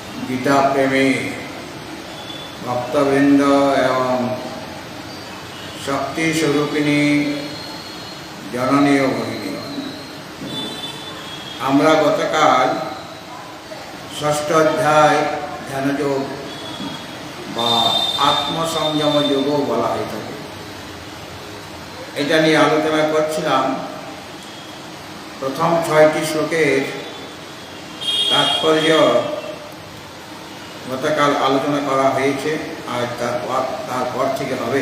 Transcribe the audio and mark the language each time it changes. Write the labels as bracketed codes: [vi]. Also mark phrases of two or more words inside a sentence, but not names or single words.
[hi] गीता प्रेमी भक्तवृंद एवं शक्ति स्वरूपिणी जननी और भगिनी [bn] আমরা গতকাল ষষ্ঠ অধ্যায় ধ্যানযোগ বা আত্মসংযম যোগও বলা হয়ে থাকে। এটা নিয়ে আলোচনা করছিলাম। প্রথম ৬টি শ্লোকের তাৎপর্য গতকাল আলোচনা করা হয়েছে, আর তারপর থেকে হবে।